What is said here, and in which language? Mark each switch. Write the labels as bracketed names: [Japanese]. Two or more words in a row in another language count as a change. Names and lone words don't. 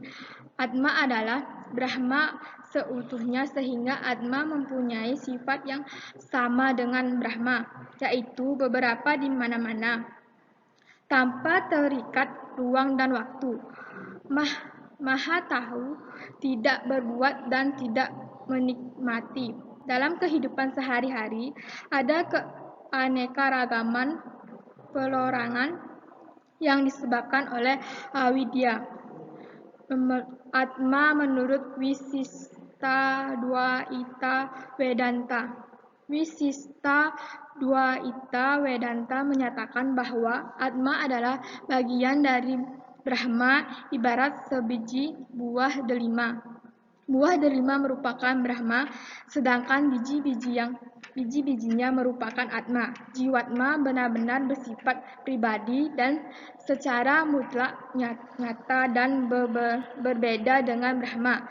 [Indonesian] Atma adalah Brahma seutuhnya, sehingga Atma mempunyai sifat yang sama dengan Brahma, yaitu beberapa di mana-mana, tanpa terikat ruang dan waktu. Maha tahu, tidak berbuat, dan tidak menikmati. Dalam kehidupan sehari-hari ada keanekaragaman perorangan yang disebabkan oleh avidya. Atma menurut Visistaswaita Vedanta. Visistaswaita Vedanta menyatakan bahwa Atma adalah bagian dari Brahma, ibarat sebiji buah delima. Buah delima merupakan Brahma, sedangkan biji-bijinya merupakan Atma. Jiwatma benar-benar bersifat pribadi dan secara mutlak nyata dan berbeda dengan Brahma.